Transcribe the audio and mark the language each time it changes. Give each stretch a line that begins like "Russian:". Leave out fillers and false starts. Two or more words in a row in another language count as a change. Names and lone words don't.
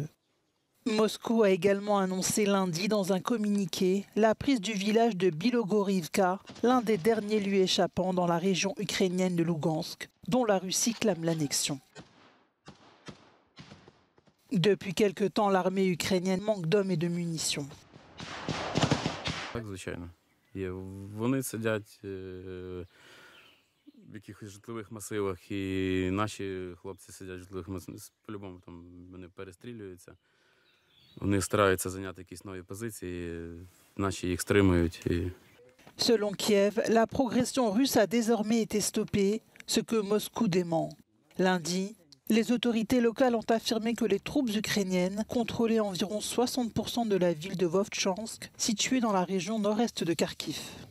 French: Moscou a également annoncé lundi dans un communiqué la prise du village de Bilogorivka, l'un des derniers lieux échappants dans la région ukrainienne de Lougansk, dont la Russie clame l'annexion. Depuis quelque temps, l'armée ukrainienne manque d'hommes et de munitions.
Ukrainian: Вони сидять в якихось житлових масивах, і наші хлопці сидять в житлових масивах. По-любому там вони перестрілюються. Вони стараються зайняти якісь нові позиції, наші їх стримують.
French: Selon Kiev, la progression russe a désormais été stoppée, ce que Moscou dément. Lundi, Les autorités locales ont affirmé que les troupes ukrainiennes contrôlaient environ 60% de la ville de Vovchansk, située dans la région nord-est de Kharkiv.